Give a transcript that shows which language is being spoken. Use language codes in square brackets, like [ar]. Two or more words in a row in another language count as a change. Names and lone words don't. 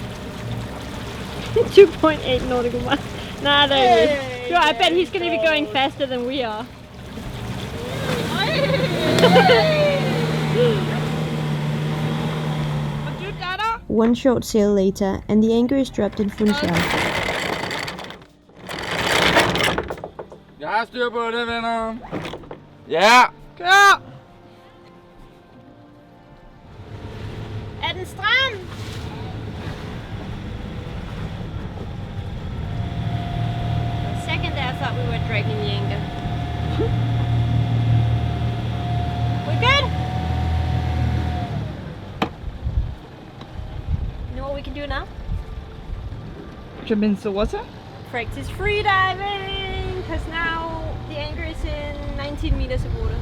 [en] 2.8 nautical miles. Nah, there he is. Sure, I bet he's gonna be going faster than we are. One short sail later, and the anchor is dropped in Funchal. [da] Jeg har styr på det, venner. Ja! Kør! Er den stram? [en] For a second there I thought we were dragging the anchor. We good? You know what we can do now? Jump into the water? Practice free diving, because now the anchor is in 19 meters of water.